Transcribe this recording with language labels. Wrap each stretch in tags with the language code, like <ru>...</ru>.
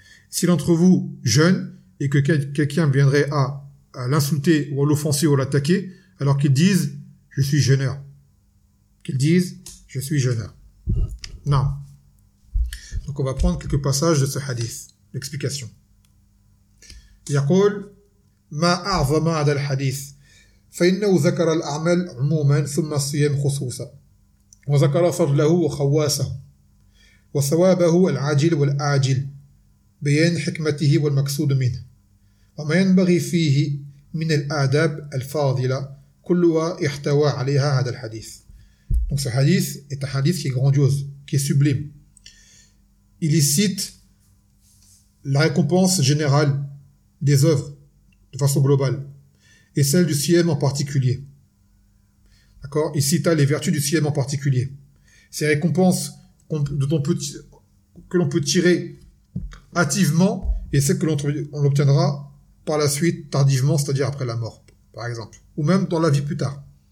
<fr>Si l'entre vous jeûne et que quelqu'un viendrait à l'insulter ou à l'offenser ou à l'attaquer, alors qu'il dise « Je suis jeûneur ». Qu'il dise « Je suis jeûneur ». Non. Donc on va prendre quelques passages de ce hadith, l'explication.</fr> <ar>« Yaqul ma a'zama adal hadith » فإنه ذكر الأعمال عموما ثم الصيام خصوصا وذكر فضله وخواسه وثوابه العاجل والآجل بيان حكمته والمقصود منه وما ينبغي فيه من الآداب الفاضلة كلها احتوى عليها هذا الحديث.</ar> <fr>Donc ce hadith est un hadith qui est grandiose, qui est sublime. Il y cite la récompense générale des œuvres de façon globale et celle du siyam en particulier. D'accord ? Il cita les vertus du siyam en particulier. Ces récompenses que l'on peut tirer hâtivement et celles que l'on obtiendra par la suite tardivement, c'est-à-dire après la mort, par exemple, ou même dans la vie plus tard.</fr>